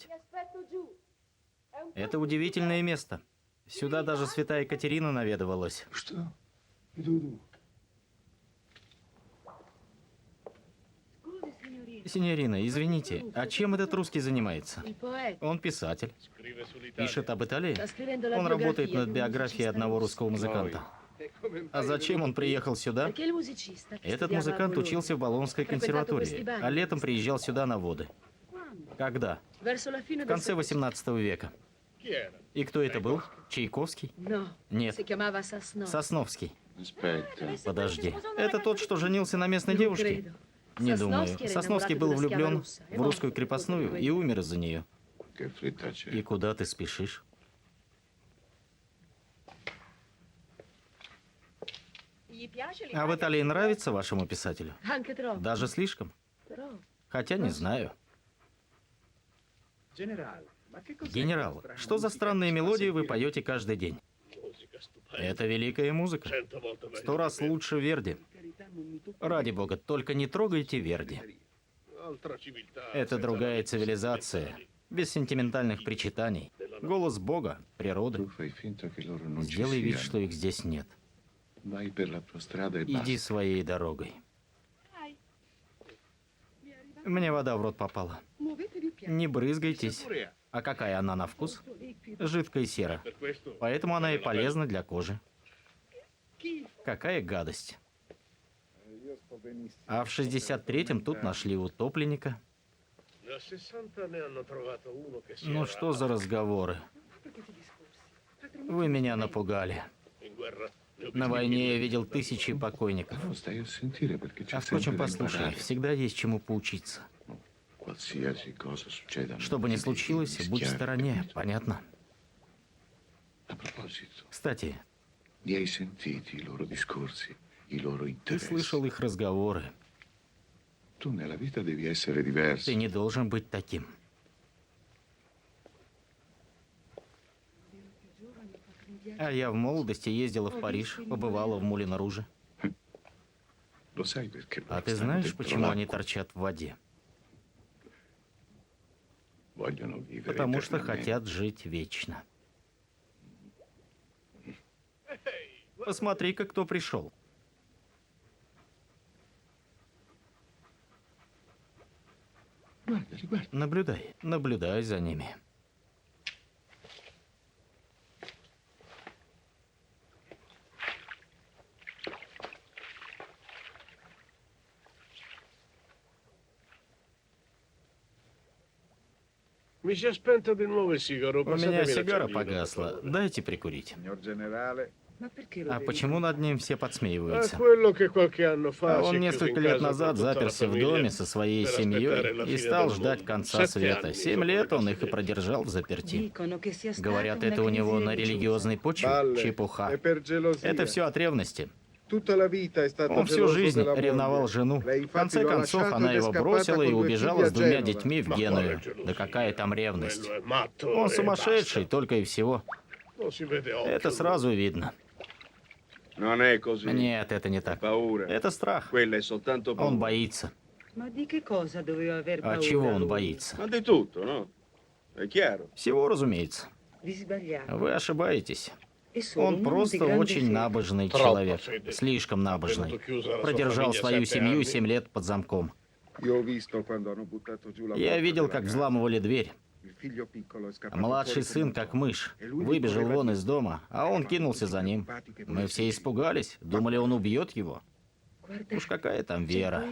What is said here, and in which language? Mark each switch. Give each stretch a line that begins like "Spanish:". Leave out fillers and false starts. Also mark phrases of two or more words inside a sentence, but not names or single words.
Italian: Ti aspetto giù. È un
Russian: Это удивительное место. Сюда даже святая Екатерина наведывалась. Что? Иду.
Italian: Scusi, signorina.
Russian: Синьорина, извините, а чем этот русский занимается?
Italian: Il poeta.
Russian: Он писатель. Пишет об Италии.
Italian: Sta scrivendo la
Russian: Он работает
Italian: biografia
Russian: над
Italian: di un
Russian: биографией
Italian: musicista
Russian: одного
Italian: russo.
Russian: русского музыканта. А зачем он приехал сюда?
Italian: Perché il musicista che
Russian: Этот
Italian: studiava a
Russian: музыкант
Italian: Bologna,
Russian: учился в Болонской
Italian: frequentato
Russian: консерватории,
Italian: questi bagni,
Russian: а летом приезжал сюда на воды.
Italian: Quando?
Russian: Когда?
Italian: Verso la fine
Russian: В
Italian: del
Russian: конце
Italian: Settecento.
Russian: XVIII века. И кто это был? Чайковский?
Italian: No,
Russian: Нет.
Italian: si chiamava Sasno.
Russian: Сосновский.
Italian: Aspetta.
Russian: Подожди. Это тот, что женился на местной девушке? Не думаю. Сосновский был влюблен в русскую крепостную и умер из-за нее. Che fretta c'è? И куда ты спешишь? А в Италии нравится вашему писателю? Anche troppo. Даже слишком? Però, Хотя не знаю. Генерал, что за странные мелодии вы поете каждый день? Это великая музыка. 100 раз лучше Верди. Ради бога, только не трогайте Верди. Это другая цивилизация, без сентиментальных причитаний. Голос Бога, природы.
Italian: Tu fai finta che loro non ci
Russian: Сделай вид,
Italian: siano.
Russian: что их здесь нет.
Italian: Vai per la tua strada e
Russian: Иди
Italian: basta.
Russian: своей дорогой. Мне вода в рот попала. Не брызгайтесь. А какая она на вкус? Жидкая сера. Поэтому она и полезна для кожи. Какая гадость. А в 63-м тут нашли утопленника. Ну что за разговоры? Вы меня напугали. На войне я видел тысячи покойников.
Italian: No, stai a sentire perché c'è
Russian: А
Italian: sempre
Russian: впрочем,
Italian: da
Russian: послушай,
Italian: imparare.
Russian: всегда есть чему поучиться.
Italian: Qualsiasi cosa succeda. non
Russian: Что бы ни
Italian: ti devi
Russian: случилось, будь в
Italian: mischiare,
Russian: стороне,
Italian: capito?
Russian: понятно?
Italian: A proposito,
Russian: Кстати,
Italian: li hai sentiti i loro discorsi, i loro
Russian: ты
Italian: interessi?
Russian: слышал их разговоры.
Italian: Tu nella vita devi essere diverso.
Russian: Ты не должен быть таким. А я в молодости ездила в Париж, побывала в Мулин-Руже.
Italian: Lo sai perché
Russian: А
Italian: loro
Russian: ты
Italian: stanno
Russian: знаешь,
Italian: dentro
Russian: почему они
Italian: l'acqua?
Russian: торчат в воде?
Italian: Vogliono vivere
Russian: Потому что
Italian: eternamente.
Russian: хотят жить вечно. Посмотри-ка, кто пришел.
Italian: Guardali, guarda.
Russian: Наблюдай, наблюдай за ними.
Italian: Mi si è spento di nuovo il sigaro.
Russian: У меня сигара погасла. Дайте прикурить.
Italian: Signor generale, Ma perché lo
Russian: А
Italian: devi
Russian: почему над ним все
Italian: È
Russian: подсмеиваются?
Italian: quello che qualche anno
Russian: А
Italian: fa si
Russian: он
Italian: è chiuso in
Russian: несколько лет
Italian: casa con
Russian: назад
Italian: tutta la
Russian: заперся в
Italian: famiglia
Russian: доме со своей
Italian: per aspettare
Russian: семьей
Italian: la
Russian: и
Italian: fine
Russian: стал
Italian: del
Russian: ждать
Italian: mondo.
Russian: конца 7 света.
Italian: anni
Russian: 7
Italian: sopra le
Russian: лет он их и
Italian: cose
Russian: продержал в заперти.
Italian: Dicono che sia stata
Russian: Говорят,
Italian: una
Russian: это у него
Italian: crisi
Russian: на
Italian: religiosa.
Russian: религиозной почве?
Italian: Balle, è
Russian: Чепуха.
Italian: per gelosia.
Russian: Это все от ревности.
Italian: Tutta la vita è stato
Russian: Он всю
Italian: geloso
Russian: жизнь
Italian: della
Russian: ревновал
Italian: moglie.
Russian: жену.
Italian: Lei
Russian: В
Italian: infatti
Russian: конце
Italian: lo ha
Russian: концов,
Italian: lasciato
Russian: она
Italian: ed è
Russian: его
Italian: scappata
Russian: бросила и
Italian: con 2
Russian: убежала
Italian: figli
Russian: с
Italian: a
Russian: двумя
Italian: Genova.
Russian: детьми в
Italian: Ma
Russian: Геную.
Italian: quale gelosia?
Russian: Да какая там ревность?
Italian: Quello è matto
Russian: Он
Italian: e
Russian: сумасшедший,
Italian: basta.
Russian: только и всего.
Italian: Non si vede occhio.
Russian: Это сразу видно.
Italian: Non è così.
Russian: Нет, это не
Italian: È
Russian: так.
Italian: paura.
Russian: Это страх.
Italian: Quella è soltanto paura.
Russian: Он боится.
Italian: Ma di che cosa doveva aver
Russian: А
Italian: paura
Russian: чего он
Italian: lui?
Russian: боится?
Italian: Ma di tutto, no? È chiaro.
Russian: Всего, разумеется.
Italian: Vi sbagliate.
Russian: Вы ошибаетесь.
Italian: È solo un
Russian: Он
Italian: uomo di
Russian: просто
Italian: grande
Russian: очень
Italian: fede.
Russian: набожный
Italian: Troppo
Russian: человек.
Italian: fede.
Russian: Слишком набожный.
Italian: Tenuto chiusa la sua
Russian: Продержал
Italian: famiglia
Russian: свою
Italian: 7
Russian: семью
Italian: anni.
Russian: 7 лет под замком.
Italian: Io ho visto quando hanno buttato giù la
Russian: Я
Italian: porta
Russian: видел,
Italian: della
Russian: как
Italian: casa.
Russian: взламывали дверь.
Italian: Il figlio piccolo è
Russian: А
Italian: scappato
Russian: младший
Italian: fuori
Russian: сын,
Italian: come
Russian: как
Italian: un
Russian: мышь,
Italian: E lui
Russian: выбежал
Italian: correva
Russian: вон
Italian: dietro.
Russian: из дома, а он кинулся за ним. Мы все испугались, думали, он убьет его.
Italian: Guarda,
Russian: Уж какая там вера.